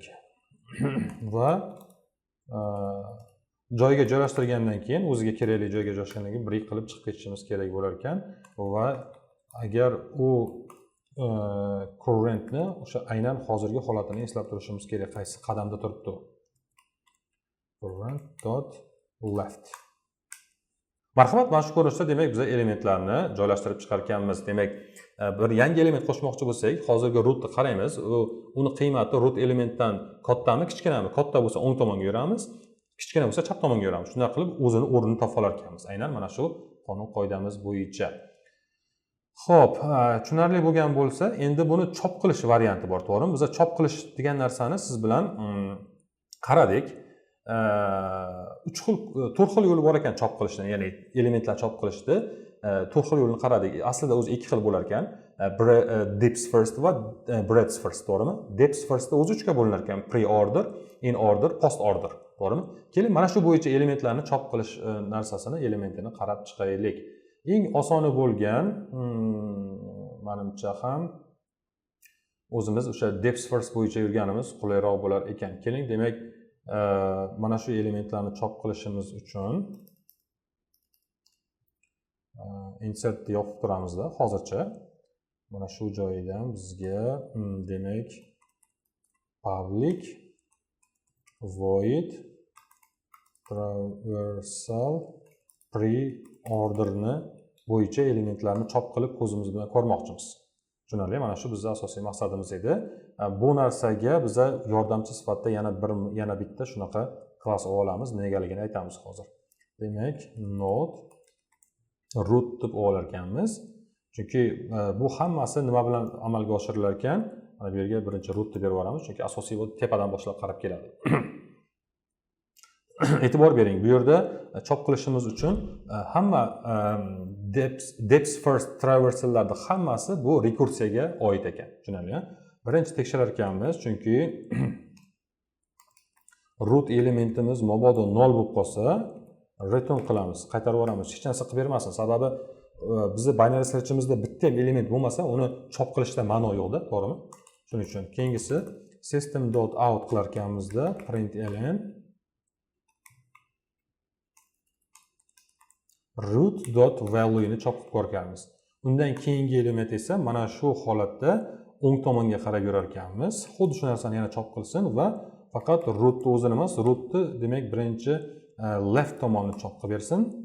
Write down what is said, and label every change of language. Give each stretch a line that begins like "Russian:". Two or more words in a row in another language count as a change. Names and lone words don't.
Uzbek: Va joyiga joylashtirgandan keyin, o'ziga kerakli joyga joylashgandan keyin break qilib chiqib ketishimiz kerak bo'lar ekan. Va agar u currentni o'sha aynan hozirgi holatini eslab turishimiz kerak, qaysi qadamda turibdi. current.left. Marhamat, mana shu ko'rinishda demak biz elementlarni joylashtirib chiqar ekanmiz. Demak, bir yangi element qo'shmoqchi bo'lsak, hozirgi rootni qaraymiz. Uni qiymati root elementdan kattami, kichkinami? Katta bo'lsa o'ng tomonga yuramiz, kichkina bo'lsa chap tomonga yuramiz. Shunday qilib o'zini o'rnini topib olar ekanmiz. Aynan mana shu qonun qoidamiz bo'yicha. Xo'p, tushunarli bo'lgan bo'lsa, endi buni chop qilish varianti bor, to'g'rimi? Biz chop qilish degan narsani siz bilan qaradik. 4 xil yo'li bor ekan chop qilishni, ya'ni elementlar chop qilishni 4 xil yo'lini qaradik. Aslida o'zi 2 xil bo'lar ekan.
English: Depth first
Uzbek: va
English: breadth first,
Uzbek: to'g'rimi?
English: Depth first
Uzbek: o'zi 3 ga bo'linar ekan:
English: pre-order, in-order, post-order,
Uzbek: to'g'rimi? Keling, mana shu bo'yicha elementlarni chop qilish narsasini, elementini qarab chiqaylik. Eng osoni bo'lgan, menimcha ham o'zimiz o'sha
English: depth first
Uzbek: bo'yicha yurganimiz qulayroq bo'lar ekan. Keling, demak, mana shu elementlarni chop qilishimiz uchun insert yopib turamizda hozircha. Mana shu joyidan bizga demak
English: public void traversal
Uzbek: pre-orderni bo'yicha elementlarni chop qilib ko'zimiz bilan ko'rmoqchimiz. Tushunarli? Mana shu bizning asosiy maqsadimiz edi. Bu narsaga biz yordamchi sifatida yana bitta shunaqa klass olamiz. Negaligini aytamiz hozir. Demak, node root deb olar ekanmiz. Chunki bu hammasi nima bilan amalga oshirilar ekan? Mana bu yerga birinchi root deb berib yuboramiz, chunki asosiy bu tepadan boshlab qarab keladi. E'tibor bering, bu yerda chop qilishimiz uchun hamma
English: depth first
Uzbek: traversallarda hammasi bu rekursiyaga oid ekan. Tushunarli? Birinchi tekshirar ekanmiz, chunki root elementimiz mabodo 0 bo'lib qolsa, return qilamiz, qaytarib yuboramiz. Hech narsa qilib bermasin. Sababi bizning
English: binary searchimizda
Uzbek: bitta ham element bo'lmasa, uni chop qilishda ma'no yo'qda, to'g'rimi? Shuning uchun keyingisi system.out qilar ekanmizda println root.value ni chop qilib ko'rganmiz. Undan keyingi element esa mana shu holatda o'ng tomonga qarab yurar ekanmiz. Xuddi shu narsani yana chop qilsin va faqat rootni o'zini emas, rootni demak birinchi left tomonni chop qilib bersin.